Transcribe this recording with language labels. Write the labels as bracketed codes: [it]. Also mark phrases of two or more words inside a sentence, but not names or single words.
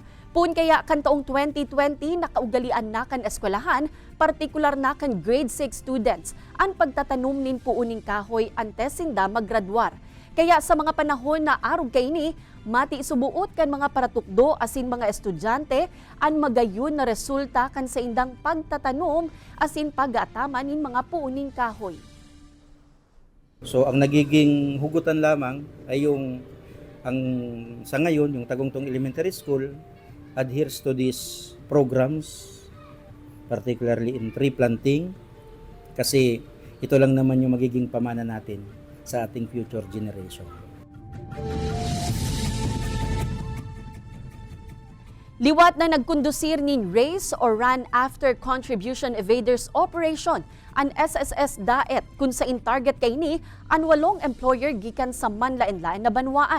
[bik] Puun kaya kan taong 2020 nakaugalian na kan eskwelahan, partikular na kan [en] grade 6 students, [bik] ang pagtatanom nin puuning kahoy antes sinda maggraduar. Kaya sa mga panahon na arog kaini, mati subuot kan mga paratukdo asin mga estudyante ang magayon na resulta kan sa indang pagtatanom asin pag-aataman nin mga puuning kahoy. [tl] So ang nagiging hugutan lamang ay sa ngayon yung Tagungtong Elementary School [en] adheres to these programs, particularly in tree planting, [tl] kasi ito lang naman yung magiging pamana natin sa ating [en] future generation. [bik] Liwat na nagkondusir nin Race or Run After Contribution Evaders Operation ang SSS Daet kung sa in-target kay ni ang 8 employer gikan sa manlain-lain na banwaan.